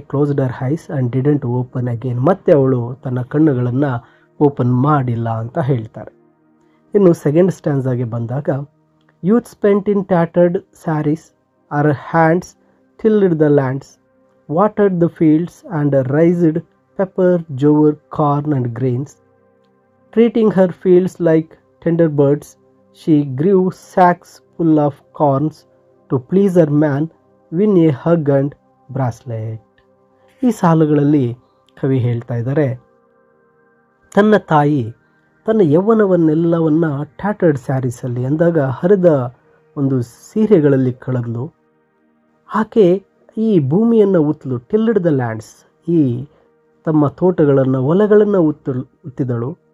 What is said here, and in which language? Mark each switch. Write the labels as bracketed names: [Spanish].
[English] Closed her eyes and didn't open again. [Kannada] ಮತ್ತೆ ಅವಳು ತನ್ನ ಕಣ್ಣುಗಳನ್ನು ಓಪನ್ ಮಾಡಿಲ್ಲ ಅಂತ ಹೇಳ್ತಾರೆ. ಇನ್ನು ಸೆಕೆಂಡ್ ಸ್ಟ್ಯಾನ್ಸಾಗೆ ಬಂದಾಗ, [English] Youth spent in tattered saris, our hands tilled the lands, watered the fields and raised pepper, jowar, corn and grains. Treating her fields like tender birds, she grew sacks full of corns to please her man, win a hug and bracelet. [Kannada] ಈ ಸಾಲುಗಳಲ್ಲಿ ಕವಿ ಹೇಳ್ತಾ ಇದ್ದಾರೆ, ತನ್ನ ತಾಯಿ ತನ್ನ ಯೌವನವನ್ನೆಲ್ಲವನ್ನ ಟ್ಯಾಟರ್ಡ್ ಸ್ಯಾರೀಸಲ್ಲಿ ಅಂದಾಗ ಹರಿದ ಒಂದು ಸೀರೆಗಳಲ್ಲಿ ಕಳೆದ್ಲು. ಆಕೆ ಈ ಭೂಮಿಯನ್ನು ಉತ್ತಲು, [English] tilled the lands, [Kannada] ಈ ತಮ್ಮ ತೋಟಗಳನ್ನು ಹೊಲಗಳನ್ನು ಉತ್ತಿದಳು.